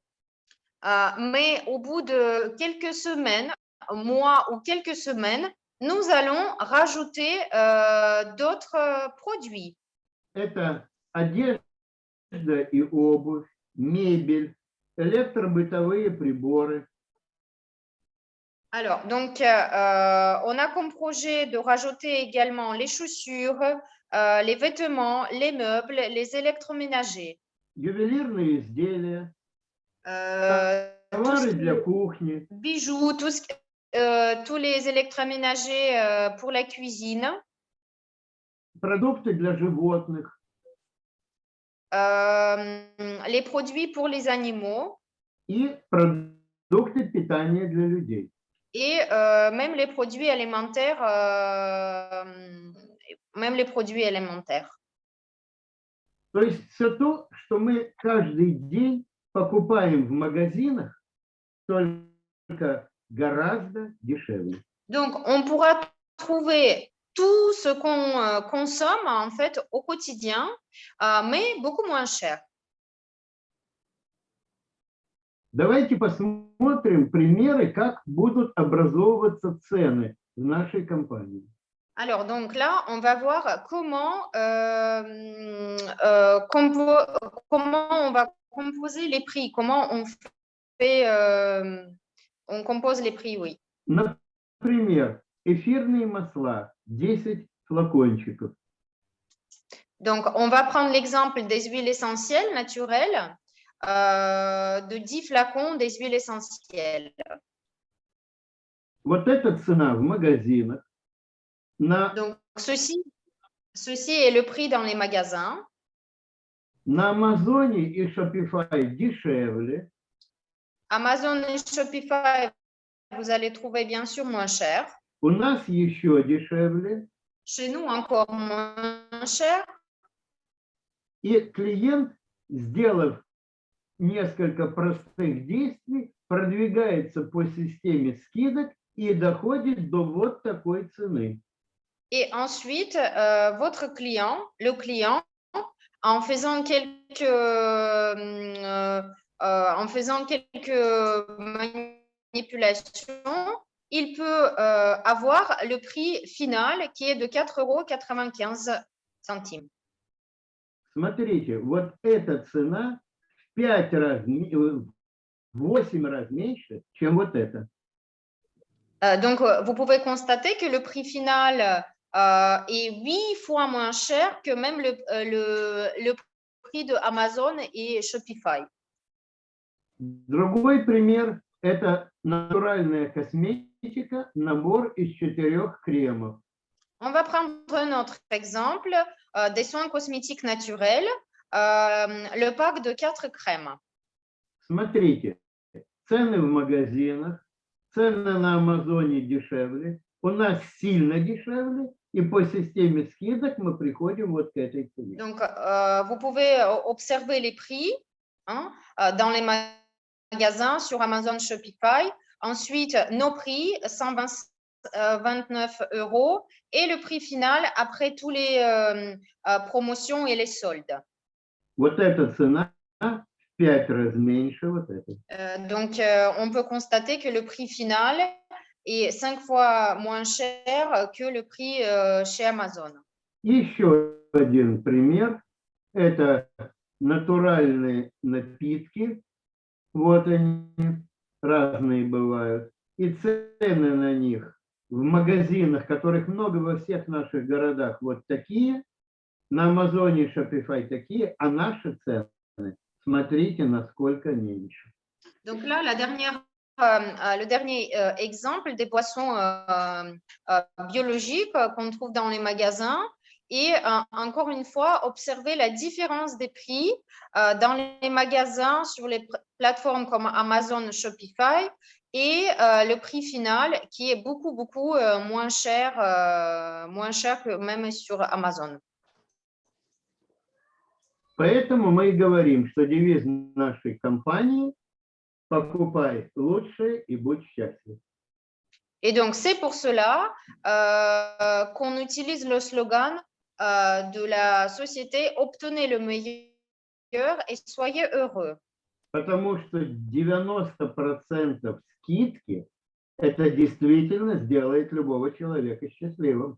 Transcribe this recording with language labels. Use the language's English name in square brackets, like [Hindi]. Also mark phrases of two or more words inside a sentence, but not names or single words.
[French] Mais au bout de quelques semaines, mois ou quelques semaines, nous allons rajouter d'autres produits. [Russian] Это одежда и обувь, мебель, электробытовые приборы. [French] Alors, donc, on a comme projet de rajouter également les chaussures, les vêtements, les meubles, les électroménagers, [Russian] Ювелирные изделия, [French] tout [Russian] товары [French] ce qui [Russian] для [French] est [Russian] кухни, [French] bijoux, tous les électroménagers pour la cuisine, [Russian] продукты для животных, [French] les produits pour les animaux [Russian] и продукты питания для людей. [French] et même les produits alimentaires, [Russian] То есть все то, что мы каждый день покупаем в магазинах, только гораздо дешевле. [French] Donc, on pourra trouver tout ce qu'on consomme en fait au quotidien, mais beaucoup moins cher. [Russian] Давайте посмотрим примеры, как будут образовываться цены в нашей компании. [French] Alors, donc là, on va voir comment on va composer les prix, comment on compose les prix, oui. [Russian] Например, эфирные масла 10 флакончиков. [French] Donc, on va prendre l'exemple des huiles essentielles naturelles, de 10 flacons des huiles essentielles. [Russian] Вот эта цена в магазинах. [French] Donc, ceci est le prix dans les magasins. [Russian] На Амазоне и Shopify дешевле. [French] Amazon et Shopify, vous allez trouver bien sûr moins cher. [Russian] У нас еще дешевле. [French] Chez nous, encore moins cher. [Russian] И клиент, сделав несколько простых действий, продвигается по системе скидок и доходит до вот такой цены. [French] Et ensuite, votre client, le client, en faisant quelques manipulations, il peut avoir le prix final qui est de 4,95 €. [Russian] Смотрите, вот эта цена в 5 раз, в 8 раз меньше, чем вот эта. [French] Donc, vous pouvez constater que le prix final est 8 fois moins cher que même le prix de Amazon et Shopify. [Russian] Другой пример – это натуральная косметика, набор из 4 кремов. [French] On va prendre un autre exemple, des soins cosmétiques naturels, le pack de 4 crèmes. [Russian] Смотрите, цены в магазинах, цены на Амазоне дешевле, у нас сильно дешевле, и по системе скидок мы приходим вот к этой цене. [French] Donc, vous pouvez observer les prix dans les magasins sur Amazon, Shopify. Ensuite, nos prix, 129 € et le prix final après tous les promotions et les soldes. [Russian] Вот эта цена в 5 раз меньше вот этой. [French] Donc, on peut constater que le prix final est 5 fois moins cher que le prix chez Amazon. [Russian] Еще один пример – это натуральные напитки. Вот они, разные бывают. И цены на них в магазинах, которых много во всех наших городах, вот такие. На Амазоне и Shopify такие, а наши цены, смотрите, насколько меньше. [French] Donc là, le dernier exemple des boissons biologiques qu'on trouve dans les magasins. Et encore une fois, observez la différence des prix dans les magasins sur les plateformes comme Amazon, Shopify et le prix final qui est beaucoup moins cher que même sur Amazon. [Russian] Поэтому мы и говорим, что девиз нашей компании «Покупай лучшее и будь счастлив». [French] Et donc, c'est pour cela qu'on utilise le slogan de la société « Obtenez le meilleur et soyez heureux ». [Russian] Потому что 90% скидки это действительно сделает любого человека счастливым.